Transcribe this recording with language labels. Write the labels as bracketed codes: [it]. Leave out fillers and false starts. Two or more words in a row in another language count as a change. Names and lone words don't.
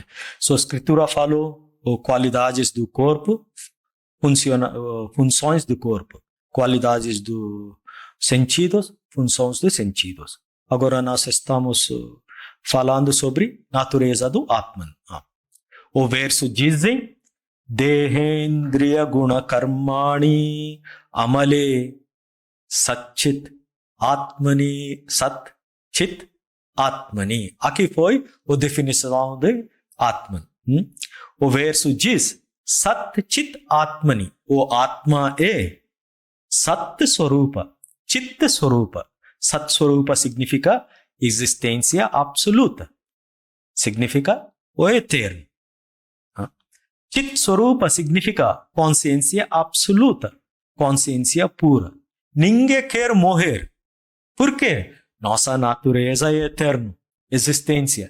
[pt] So, a escritura falou qualidades do corpo, funções do corpo, qualidades dos sentidos, funções dos sentidos. Agora nós estamos falando sobre natureza do Atman. O verso diz: [sa] देहेन्द्रिय गुण कर्माणि अमले सच्चित् आत्मनि सत् चित् आत्मनि. [pt] Aqui foi a definição de Atman. O verso diz: [sa] सत् चित् आत्मनि. [pt] O Atma é [sa] सत् स्वरूप, चित् स्वरूप. सत् स्वरूप [pt] significa existência absoluta. Significa o eterno. [sa] चित् स्वरूप [pt] significa consciência absoluta, consciência pura. Ninguém quer morrer. Por quê? Nossa natureza é eterna, existência.